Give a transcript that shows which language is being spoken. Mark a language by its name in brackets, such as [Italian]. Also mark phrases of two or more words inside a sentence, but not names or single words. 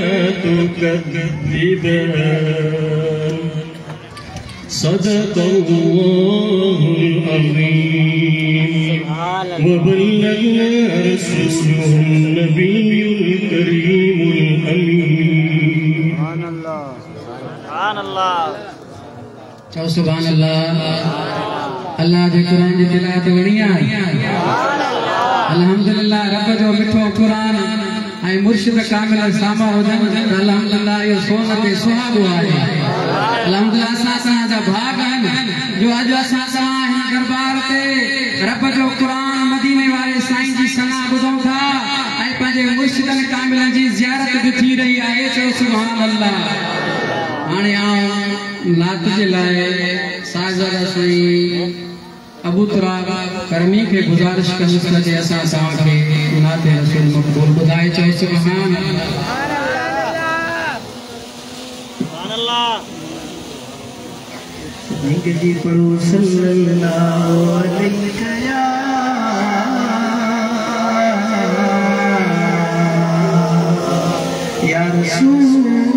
[Arabic] تكذبان صدق الله العظيم وبلغنا رسوله النبي الكريم الأمين سبحان الله سبحان الله [Sindhi] चओ [Arabic] سبحان الله [Sindhi] अल्लाह जे कुरान जी तिलावत वणी आहे अल्हम्दुलिल्लाह रब जो मिठो कुरान ऐं मुर्शिद कामिल सामा हुजनि अल्हम्दुलिल्लाह इहो सोन ते सुहागो आहे अल्हम्दुलिल्लाह असां जा भाग आहिनि जो अॼु असां हिन दरबार ते रब जो कुरान मदीने वारे साईं जी सना ॿुधूं था ऐं पंहिंजे मुर्शिदन कामिलनि जी ज़ियारत बि थी रही आहे चओ सुभान अल्लाह हाणे नात जे लाइ साहिबज़ादा साईं अबू तुराब करमी के गुजारिश कंदुसि त जे असां तव्हांखे नात रसूल मक़बूल ॿुधाए चओ सुभान अल्लाह जी पढ़ो [Arabic] صلى الله عليه يا رسول